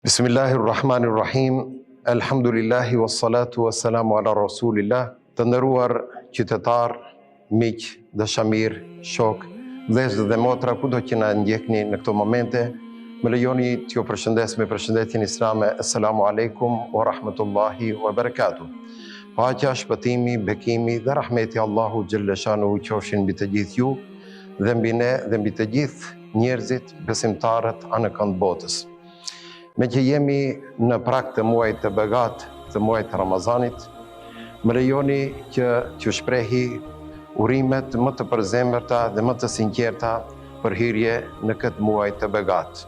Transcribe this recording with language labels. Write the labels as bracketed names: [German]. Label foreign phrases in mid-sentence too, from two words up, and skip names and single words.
[Arabic] بسم الله الرحمن الرحيم. الحمد لله والصلاة والسلام على رسول الله. [Albanian] Të nderuar qytetar, miq, dashamir, shok, vëllezër dhe motra, kudo që na ndjekni në këto momente, më lejoni t'ju përshëndes me përshëndetjen islame. [Arabic] السلام عليكم ورحمة الله وبركاته. [Albanian] Paqja, shpëtimi, bekimi dhe rahmeti Allahu [Arabic] جل شأنه [Albanian] qofshin mbi të gjithë ju dhe mbi ne dhe mbi të gjithë njerëzit besimtarët anë kënd botës. Me që jemi në prag të muajit të begat, të muajit të Ramazanit, më lejoni që t'ju shprehi urimet më të përzemërta dhe më të sinqerta për hyrje në këtë muaj të begat.